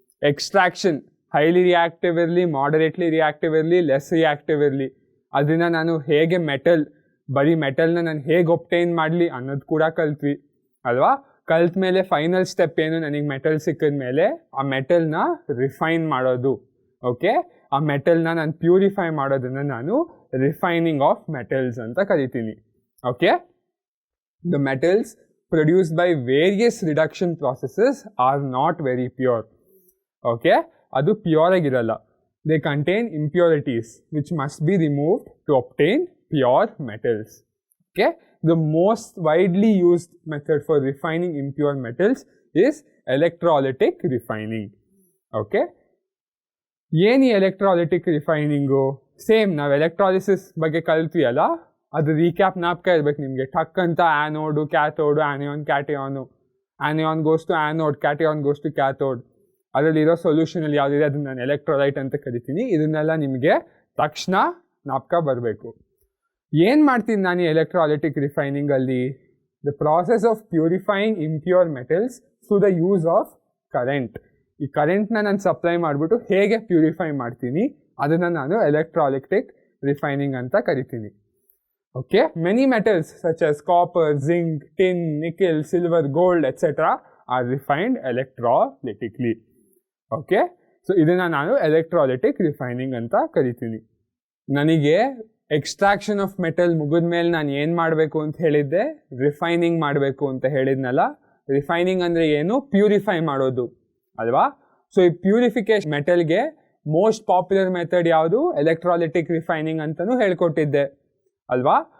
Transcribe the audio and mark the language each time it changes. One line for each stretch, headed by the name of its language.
Kannada: Extraction highly reactive ಇರಲಿ, ಮಾಡರೇಟ್ಲಿ reactive ಇರಲಿ, less reactive ಇರಲಿ, ಅದನ್ನು ನಾನು ಹೇಗೆ ಬರೀ ಮೆಟಲ್ನ ನಾನು ಹೇಗೆ ಒಬ್ಟೈನ್ ಮಾಡಲಿ ಅನ್ನೋದು ಕೂಡ ಕಲ್ತ್ವಿ ಅಲ್ವಾ. ಕಲ್ತ ಮೇಲೆ ಫೈನಲ್ ಸ್ಟೆಪ್ ಏನು, ನನಗೆ ಮೆಟಲ್ ಸಿಕ್ಕಿದ ಮೇಲೆ ಆ ಮೆಟಲ್ನ ರಿಫೈನ್ ಮಾಡೋದು. ಓಕೆ, ಆ ಮೆಟಲ್ನ ನಾನು ಪ್ಯೂರಿಫೈ ಮಾಡೋದನ್ನು ನಾನು ರಿಫೈನಿಂಗ್ ಆಫ್ ಮೆಟಲ್ಸ್ ಅಂತ ಕರಿತೀನಿ.
English: Okay, the metals produced by various reduction processes are not very pure. Okay,
Kannada: adu pure agiralla.
English: They contain impurities which must be removed to obtain pure metals. Okay, the most widely used method for refining impure metals is electrolytic refining.
Kannada: Okay, ಏನು ಎಲೆಕ್ಟ್ರಾಲಿಟಿಕ್ ರಿಫೈನಿಂಗು, same ನಾವು electrolysis ಬಗ್ಗೆ ಕಲ್ತ್ವಿ ಅಲ್ಲ, ಅದು recap ನಾಪ್ಕ ಇರ್ಬೇಕು ನಿಮಗೆ.
English: ಟಕ್ ಅಂತ anode, cathode, anion, cation, anion goes to anode, cation goes to cathode.
Kannada: ಅದರಲ್ಲಿರೋ ಸೊಲ್ಯೂಷನಲ್ಲಿ ಯಾವುದಿದೆ ಅದನ್ನು ನಾನು ಎಲೆಕ್ಟ್ರೋಲೈಟ್ ಅಂತ ಕರಿತೀನಿ. ಇದನ್ನೆಲ್ಲ ನಿಮಗೆ ತಕ್ಷಣ ನಾಪ್ಕ ಬರಬೇಕು. ಏನು ಮಾಡ್ತೀನಿ ನಾನು ಎಲೆಕ್ಟ್ರಾಲಿಟಿಕ್ ರಿಫೈನಿಂಗಲ್ಲಿ,
English: The process of purifying impure metals through the use of current.
Kannada: ಈ ಕರೆಂಟ್ನ ನಾನು ಸಪ್ಲೈ ಮಾಡಿಬಿಟ್ಟು ಹೇಗೆ ಪ್ಯೂರಿಫೈ ಮಾಡ್ತೀನಿ ಅದನ್ನು ನಾನು ಎಲೆಕ್ಟ್ರಾಲಿಟಿಕ್ ರಿಫೈನಿಂಗ್ ಅಂತ ಕರಿತೀನಿ.
English: Okay, many metals such as copper, zinc, tin, nickel, silver, gold, etc. are refined electrolytically.
Kannada: Okay, so ಇದನ್ನ ನಾನು ಎಲೆಕ್ಟ್ರಾಲಿಟಿಕ್ ರಿಫೈನಿಂಗ್ ಅಂತ ಕರಿತೀನಿ. ನನಗೆ ಎಕ್ಸ್ಟ್ರಾಕ್ಷನ್ ಆಫ್ ಮೆಟಲ್ ಮುಗಿದ ಮೇಲೆ ನಾನು ಏನು ಮಾಡಬೇಕು ಅಂತ ಹೇಳಿದ್ದೆ, ರಿಫೈನಿಂಗ್ ಮಾಡಬೇಕು ಅಂತ ಹೇಳಿದ್ನಲ್ಲ. ರಿಫೈನಿಂಗ್ ಅಂದರೆ ಏನು, ಪ್ಯೂರಿಫೈ ಮಾಡೋದು ಅಲ್ವಾ. ಸೊ ಈ ಪ್ಯೂರಿಫಿಕೇಶನ್ ಮೆಟಲ್ಗೆ ಮೋಸ್ಟ್ ಪಾಪ್ಯುಲರ್ ಮೆಥಡ್ ಯಾವುದು, ಎಲೆಕ್ಟ್ರಾಲಿಟಿಕ್ ರಿಫೈನಿಂಗ್ ಅಂತಲೂ ಹೇಳ್ಕೊಟ್ಟಿದ್ದೆ ಅಲ್ವಾ.